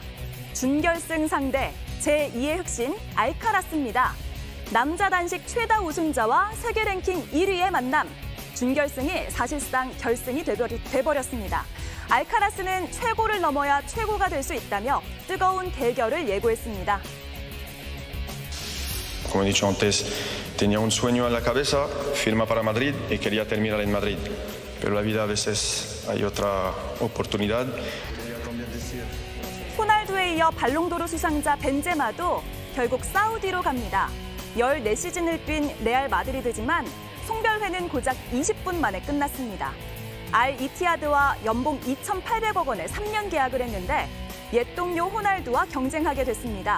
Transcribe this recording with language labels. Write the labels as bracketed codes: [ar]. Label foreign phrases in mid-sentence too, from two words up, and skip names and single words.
[ko] 준결승 상대 제2의 흑신 알카라스입니다. 남자 단식 최다 우승자와 세계 랭킹 1위의 만남. 준결승이 사실상 결승이 돼버렸습니다. 알카라스는 최고를 넘어야 최고가 될 수 있다며 뜨거운 대결을 예고했습니다. [es] Como he dicho antes, tenía un sueño en la cabeza, firma para Madrid y quería terminar en Madrid. Pero la vida a veces hay otra oportunidad. [ko] 호날두에 이어 발롱도르 수상자 벤제마도 결국 사우디로 갑니다. 14시즌을 뛴 레알 마드리드지만 송별회는 고작 20분 만에 끝났습니다. 알 이티하드와 연봉 2,800억 원의 3년 계약을 했는데 옛 동료 호날두와 경쟁하게 됐습니다.